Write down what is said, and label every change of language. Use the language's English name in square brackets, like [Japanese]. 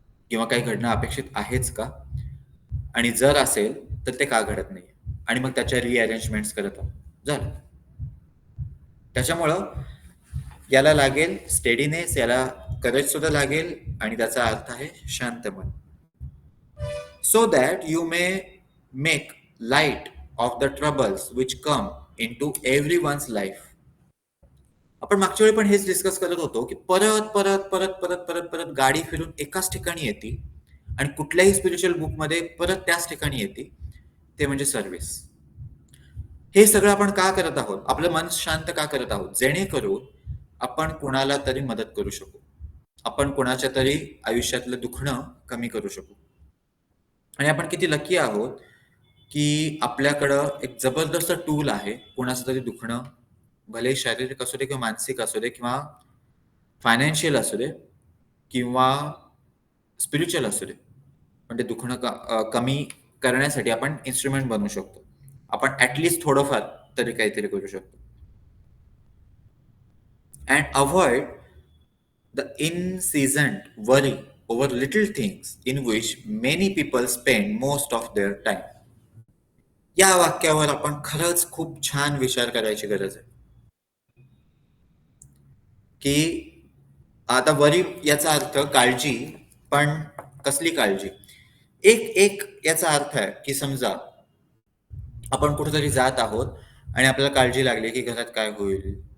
[Marathi] किंवा काही घडणं अपेक्षित आहेच का? आणि जर असेल, तर ते का घडत नाहीये? आणि मग त्याच्या रिअरेंजमेंट्स करत आहोत. झालं. त्याच्यामुळं याला लागेल स्टेडीनेस, याला करेज सुद्धा लागेल आणि त्याचा अर्थ आहे शांत मन. [English] So that you may make light of the troubles which come into everyone's life. [Marathi] आपण मागच्या वेळी पण हेच डिस्कस करत होतो, की परत, परत, परत, परत, परत, परत गाडी फिरून एकाच ठिकाणी येते आणि कुठल्याही स्पिरिच्युअल बुकमध्ये परत त्याच ठिकाणी येते. ते म्हणजे सर्व्हिस. हे सगळं आपण का करत आहोत? आपलं मन शांत का करत आहोत? जेणेकरून आपण कुणाला तरी मदत करू शकू. आपण कुणाच्या तरी आयुष्यातलं दुखणं कमी करू शकू. आणि आपण किती लकी आहोत, की आपल्याकडं एक जबरदस्त टूल आहे, कुणाचं तरी दुखणं, भले शारीरिक असू दे किंवा मानसिक असू दे किंवा फायनान्शियल असू दे किंवा स्पिरिच्युअल असू दे. पण ते दुखणं कमी करण्यासाठी आपण इन्स्ट्रुमेंट बनवू शकतो. आपण ॲट थोडंफार तरी काहीतरी करू शकतो. [English] And avoid the incessant worry over little things in which many people spend most of their time. [Marathi] या वाक्यावर आपण खरंच खूप छान विचार करायची गरज आहे, की आता वरी याचा अर्थ काळजी, पण कसली काळजी? एक एक याचा अर्थ आहे, की समजा आपण कुठेतरी जात आहोत आणि आपल्याला काळजी लागली, की घरात काय होईल?